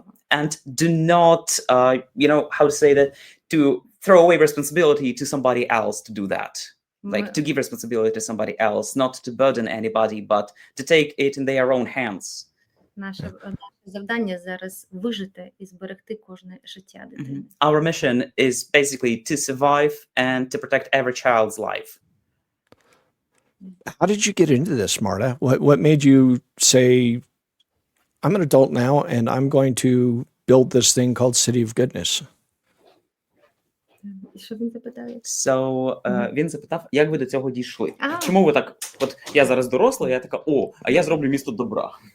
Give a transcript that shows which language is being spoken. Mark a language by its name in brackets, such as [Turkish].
[English] And do not, how to say that, to throw away responsibility to somebody else to do that. Like to give responsibility to somebody else, not to burden anybody, but to take it in their own hands. [Ukrainian] Наше завдання зараз вижити і зберегти кожне життя дитини. [English] Our mission is basically to survive and to protect every child's life. How did you get into this, Marta? What made you say, I'm an adult now and I'm going to build this thing called City of Goodness? [Ukrainian] Що він запитав? So, він запитав, як ви до цього дійшли? Чому ви так, от я зараз доросла, я така, а я зроблю місто добра.